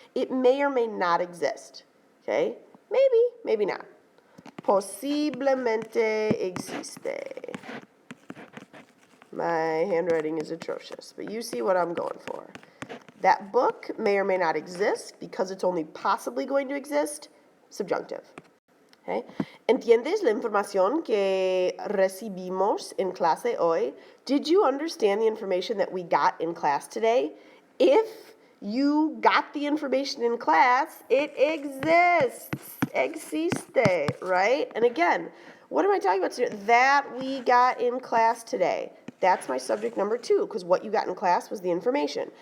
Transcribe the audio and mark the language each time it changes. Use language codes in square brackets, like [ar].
[en] It may or may not exist. Okay? Maybe, maybe not. [es] Posiblemente existe. [en] My handwriting is atrocious, but you see what I'm going for. That book may or may not exist because it's only possibly going to exist. Subjunctive. Okay? [es] ¿Entiendes la información que recibimos en clase hoy? [en] Did you understand the information that we got in class today? If you got the information in class, it exists. Existe, right? And again, what am I talking about today? That we got in class today. That's my subject number 2, because what you got in class was the information.